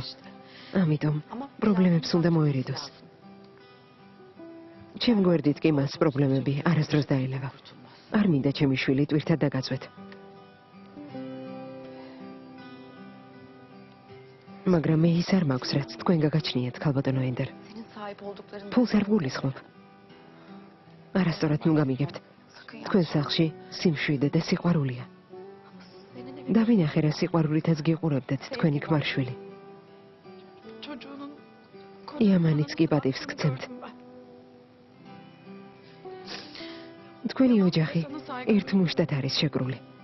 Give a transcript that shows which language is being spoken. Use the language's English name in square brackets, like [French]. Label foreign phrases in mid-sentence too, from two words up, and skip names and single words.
[Georgian] ამიტომ პრობლემებს უნდა მოერიდოს. ჩემ გვერდით კი მას პრობლემები არასდროს დაელევა. არ მინდა ჩემი შვილი ტვირთად დაგაწვეთ. მაგრამ მე ის არ მაქვს, რაც თქვენ გაგაჩნიათ, ქალბატონო ენდერ. [Turkish] Senin sahip oldukların [Georgian] ფულს არ გულისხმობ. არასწორად ნუ გამიგებთ. თქვენ სახლში სიმშვიდე და სიყვარულია. დავინახე რა სიყვარულითაც გიყურებდეთ თქვენი ქმარშვილი. [Turkish] çocuğunun [Georgian] იამანიც კი პატივს გცემთ. თქვენი ოჯახი ერთ მუშტად არის შეკრული.